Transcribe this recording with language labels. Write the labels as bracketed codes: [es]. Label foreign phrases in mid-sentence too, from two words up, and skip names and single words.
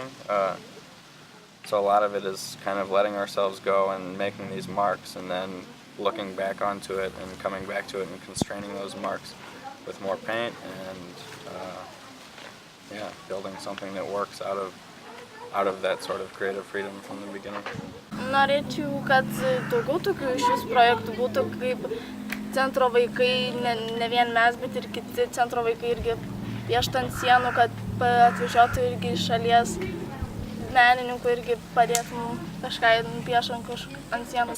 [en] So a lot of it is kind of letting ourselves go and making these marks and then looking back onto it and coming back to it and constraining those marks with more paint and building something that works out of that sort of creative freedom from the beginning. [lt] Norėčiau, kad daugiau tokių šis projektų būtų, kaip centro vaikai, ne vien mes, bet ir kiti centro vaikai irgi pieštų ant sienų, kad atvažiuotų irgi iš šalies menininkų irgi padėtų kažką nupiešant ant sienos.